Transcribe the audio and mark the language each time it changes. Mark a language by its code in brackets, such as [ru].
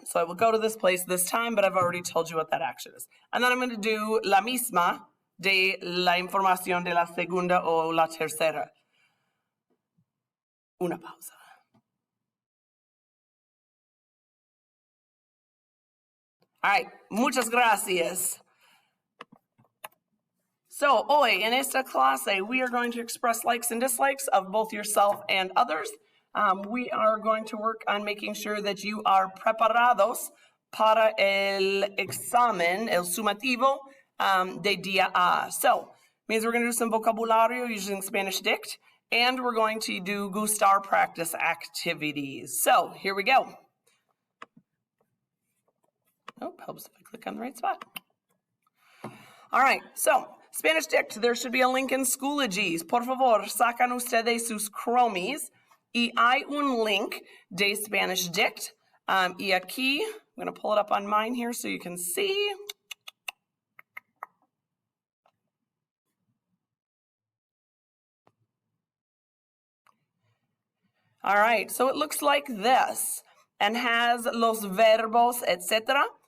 [en] So I will go to this place this time, but I've already told you what that action is. And then I'm going to do [es] la misma de la información de la segunda o la tercera. Una pausa. [en] All right, [es] muchas gracias. [en] So [es] hoy en esta clase, [en] we are going to express likes and dislikes of both yourself and others. We are going to work on making sure that you are [es] preparados para el examen, el sumativo de día A. [en] So, means we're going to do some vocabulario using Spanish Dict, and we're going to do Gustar practice activities. So, here we go. Oh, helps if I click on the right spot. All right, so, Spanish Dict, there should be a link in Schoologies. [es] Por favor, sacan ustedes sus Chromies. Y hay un link de Spanish Dict. Y aquí, [en] I'm going to pull it up on mine here so you can see. All right, so it looks like this and has [es] los verbos, [en] etc.